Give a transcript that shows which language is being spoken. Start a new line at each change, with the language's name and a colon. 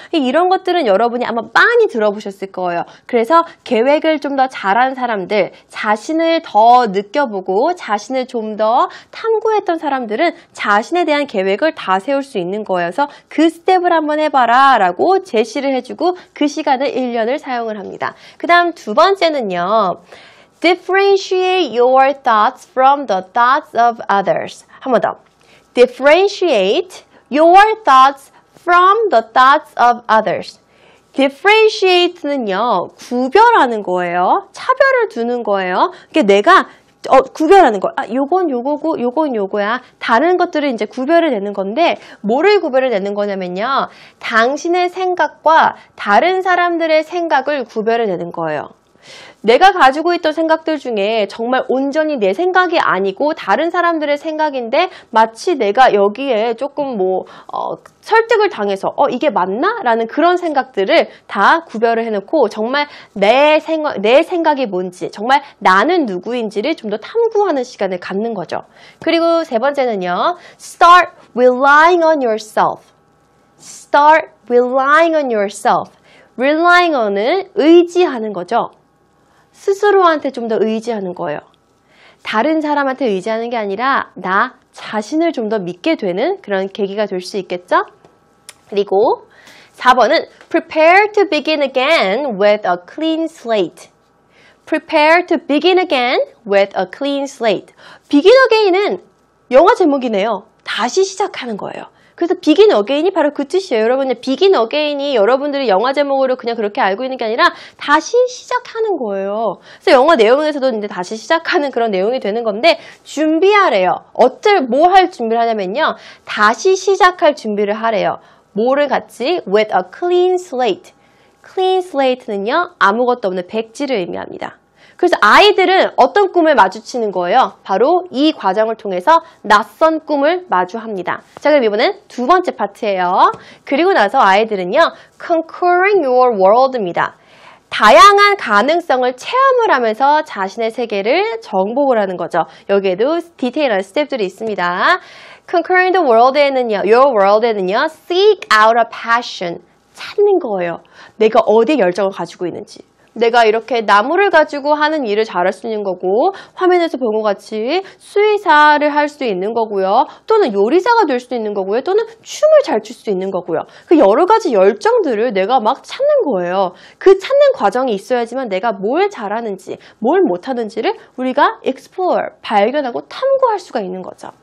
Korean: 이런 것들은 여러분이 아마 많이 들어보셨을 거예요. 그래서 계획을 좀 더 잘한 사람들, 자신을 더 느껴보고 자신을 좀 더 탐구했던 사람들은 자신에 대한 계획을 다 세울 수 있는 거예요. 그래서 그 스텝을 한번 해봐라 라고 제시를 해주고 그 시간을 1년을 사용을 합니다. 그 다음 두 번째는요.
English: Differentiate your thoughts from the thoughts of others.
Korean: 한 번 더.
English: Differentiate your thoughts from the thoughts of others.
Korean: Differentiate는요, 구별하는 거예요. 차별을 두는 거예요. 그러니까 내가 구별하는 거. 요건 요거고, 요건 요거야. 다른 것들을 이제 구별을 내는 건데, 뭐를 구별을 내는 거냐면요. 당신의 생각과 다른 사람들의 생각을 구별을 내는 거예요. 내가 가지고 있던 생각들 중에 정말 온전히 내 생각이 아니고 다른 사람들의 생각인데 마치 내가 여기에 조금 설득을 당해서 이게 맞나? 라는 그런 생각들을 다 구별을 해놓고 정말 내 생각이 뭔지 정말 나는 누구인지를 좀 더 탐구하는 시간을 갖는 거죠. 그리고 세 번째는요.
English: Start relying on yourself. Start relying on yourself.
Korean: Relying on은 의지하는 거죠. 스스로한테 좀 더 의지하는 거예요. 다른 사람한테 의지하는 게 아니라 나 자신을 좀 더 믿게 되는 그런 계기가 될 수 있겠죠? 그리고 4번은
English: Prepare to begin again with a clean slate. Prepare to begin again with a clean slate.
Korean: Begin again은 영어 제목이네요. 다시 시작하는 거예요. 그래서 begin again이 바로 그 뜻이에요. 여러분, begin again이 여러분들이 영화 제목으로 그냥 그렇게 알고 있는 게 아니라 다시 시작하는 거예요. 그래서 영화 내용에서도 이제 다시 시작하는 그런 내용이 되는 건데 준비하래요. 뭐 할 준비를 하냐면요. 다시 시작할 준비를 하래요. 뭐를 같이?
English: With a clean slate. Clean slate는요.
Korean: 아무것도 없는 백지를 의미합니다. 그래서 아이들은 어떤 꿈을 마주치는 거예요? 바로 이 과정을 통해서 낯선 꿈을 마주합니다. 자, 그럼 이번엔 두 번째 파트예요. 그리고 나서 아이들은요.
English: Conquering your world입니다.
Korean: 다양한 가능성을 체험을 하면서 자신의 세계를 정복을 하는 거죠. 여기에도 디테일한 스텝들이 있습니다.
English: Conquering the world에는요, your world에는요, seek out a passion.
Korean: 찾는 거예요. 내가 어디에 열정을 가지고 있는지. 내가 이렇게 나무를 가지고 하는 일을 잘할 수 있는 거고, 화면에서 본 것 같이 수의사를 할 수 있는 거고요. 또는 요리사가 될 수 있는 거고요. 또는 춤을 잘 출 수 있는 거고요. 그 여러 가지 열정들을 내가 막 찾는 거예요. 그 찾는 과정이 있어야지만 내가 뭘 잘하는지, 뭘 못하는지를 우리가 explore, 발견하고 탐구할 수가 있는 거죠.